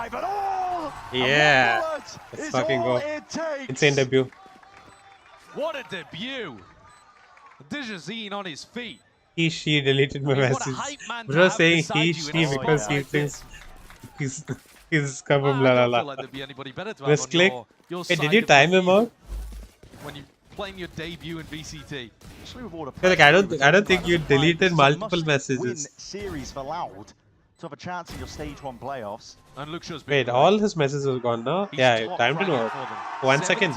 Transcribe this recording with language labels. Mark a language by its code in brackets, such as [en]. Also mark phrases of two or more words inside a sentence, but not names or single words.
[en] Yeah. Let's fucking go. Insane debut. What a debut! Dijazine on his feet. She deleted my message. Bro saying he, she because he thinks he's Kaboom la la la. Misclick. Hey, did you time him out? When you playing your debut in VCT. Like I don't think you deleted multiple messages. Series for Loud to have a chance in your stage 1 playoffs. And Wait, all his messages are gone now? Yeah, time to know. 1 second.